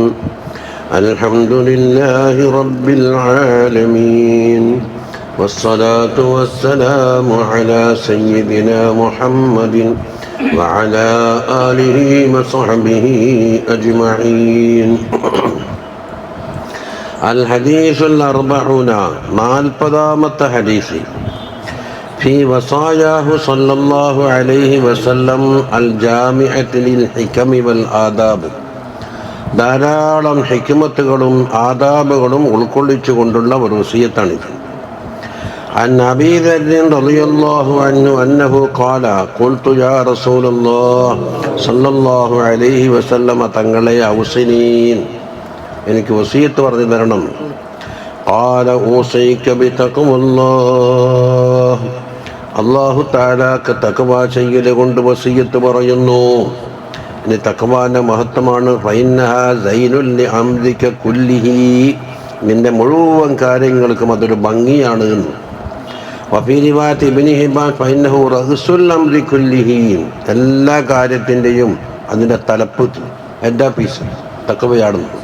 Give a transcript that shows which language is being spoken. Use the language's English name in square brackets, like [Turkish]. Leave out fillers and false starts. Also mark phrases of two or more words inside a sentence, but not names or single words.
[Arabic] الحمد لله رب العالمين، والصلاة والسلام على سيدنا محمد وعلى آله وصحبه أجمعين. الحديث الأربعون نالبدامة حديث في وصاياه صلى الله عليه وسلم الجامعة للحكم والآداب. [Malayalam] ധാരാളം ഹിക്മത്തുകളും ആദാബുകളും ഉൾക്കൊള്ളിച്ചുകൊണ്ടുള്ള ഒരു വസിയത്താണിത്. [Arabic] عن أبي ذر رضي الله عنه أنه قال قلت يا رسول الله صلى الله عليه وسلم [Malayalam] തങ്ങളെ ഔസിനീൻ, എനിക്ക് വസിയത്ത് പറഞ്ഞു തരണം. [Arabic] قال أوصيك بتقوى الله. [Malayalam] അല്ലാഹു തആലാക്ക് തഖ്വ ചെയ്യൽ കൊണ്ട് വസിയത്ത് പറയുന്നു. ഇനി തഖ്വാന്റെ മഹത്വമാണ്. [Arabic] فإنها زين لأمرك كله, [Malayalam] നിന്റെ മുഴുവൻ കാര്യങ്ങൾക്കും അതൊരു ഭംഗിയാണ്. [Arabic] وفي رواية ابن حبان فإنه رأس الأمر كله, [Malayalam] എല്ലാ കാര്യത്തിൻ്റെയും അതിൻ്റെ തലപ്പ് [English] head piece [Arabic] തഖ്വയാണ്.